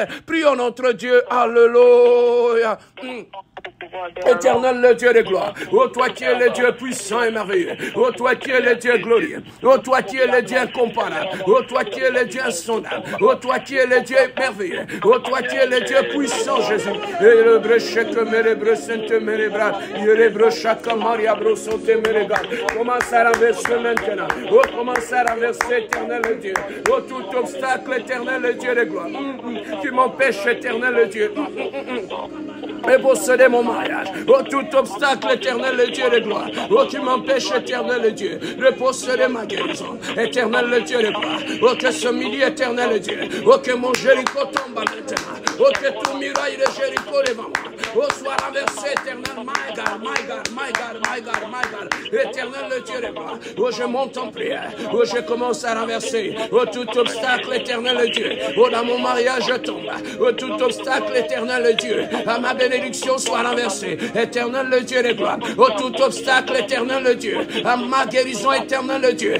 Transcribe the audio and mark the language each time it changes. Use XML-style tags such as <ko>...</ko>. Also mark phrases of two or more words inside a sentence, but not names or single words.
<fr>Prions notre Dieu. Alléluia. Éternel, le Dieu de gloire. Oh, toi qui es le Dieu puissant et merveilleux. Oh, toi qui es le Dieu glorieux. Oh, toi qui es le Dieu incomparable. Oh, toi qui es le Dieu insondable. Oh, toi qui es le Dieu merveilleux. Oh, toi qui es le Dieu puissant, Jésus. Et le brechek merebre sente merebra. Le brechak maria brosote merebra. Commence à renverser maintenant. Oh, commence à renverser, éternel Dieu. Oh, tout obstacle, éternel Dieu de gloire. Tu m'empêches, éternel Dieu. Et posséder mon mariage. Oh, tout obstacle, éternel Dieu de gloire. Oh, tu m'empêches, éternel Dieu, de posséder ma guérison. Éternel Dieu de gloire. Oh, que ce midi, éternel Dieu. Oh, que mon Jéricho tombe maintenant. Oh, que tout muraille de Jéricho devant moi. Oh, soit renversé, éternel.</fr> <en>My God, my God, my God, my God, my God.</en> <fr>Éternel Dieu de gloire. Oh, je monte en prière. Oh, je commence à renverser. Oh, tout obstacle, éternel Dieu. Oh, dans mon mariage, je tombe. Oh, tout obstacle, éternel Dieu. À ma bénédiction soit renversée. Éternel le Dieu de gloire. Oh, tout obstacle, éternel le Dieu. À ma guérison, éternel le Dieu.</fr>